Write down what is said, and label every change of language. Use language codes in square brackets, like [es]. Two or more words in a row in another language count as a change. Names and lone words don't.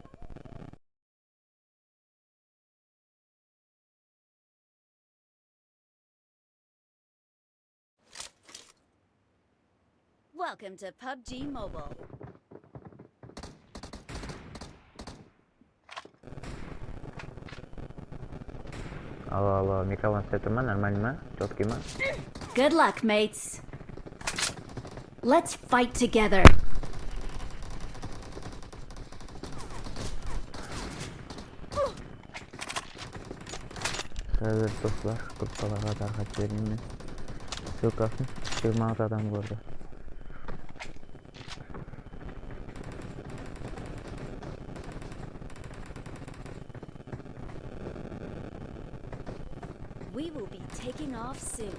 [en] Welcome to PUBG Mobile. [kk] Алло, микрофон сеті ма, нормально ма, четкий ма? [en] Good luck, mates. Let's fight together. [kk] Қазір достар, группаларға тарқатып жөнөймүн. Ссылкасын 26 адам көрді. [en] We will be taking off soon.